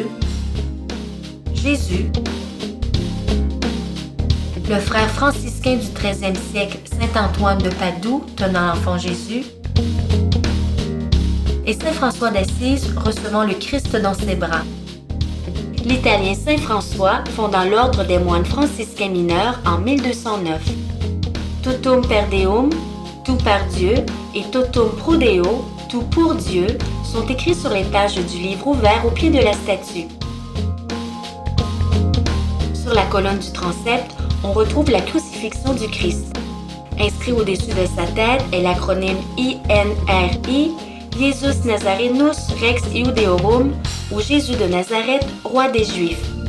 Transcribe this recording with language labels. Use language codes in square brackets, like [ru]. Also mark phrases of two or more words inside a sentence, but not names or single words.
[fr] Jésus, le frère franciscain du XIIIe siècle, Saint Antoine de Padoue, tenant l'enfant Jésus, et Saint François d'Assise recevant le Christ dans ses bras. L'Italien Saint François fondant l'ordre des moines franciscains mineurs en 1209. [la] Totum per Deum, [fr] tout par Dieu, [la] et Totum pro Deo, [fr] tout pour Dieu, sont écrits sur les pages du livre ouvert au pied de la statue. Sur la colonne du transept, on retrouve la crucifixion du Christ. Inscrit au-dessus de sa tête est l'acronyme INRI, [la] Jesus Nazarenus Rex Iudeorum, [fr] ou Jésus de Nazareth, roi des Juifs.